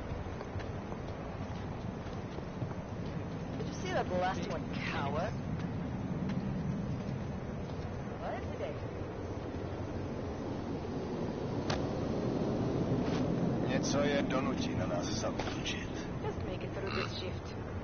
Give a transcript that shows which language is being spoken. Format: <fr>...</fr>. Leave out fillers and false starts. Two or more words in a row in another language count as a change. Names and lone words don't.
<en>Did you see that last one cower? What today?</en> <cs>Něco je donutí na nás zaútočit.</cs> <en>Just make it through this shift.</en>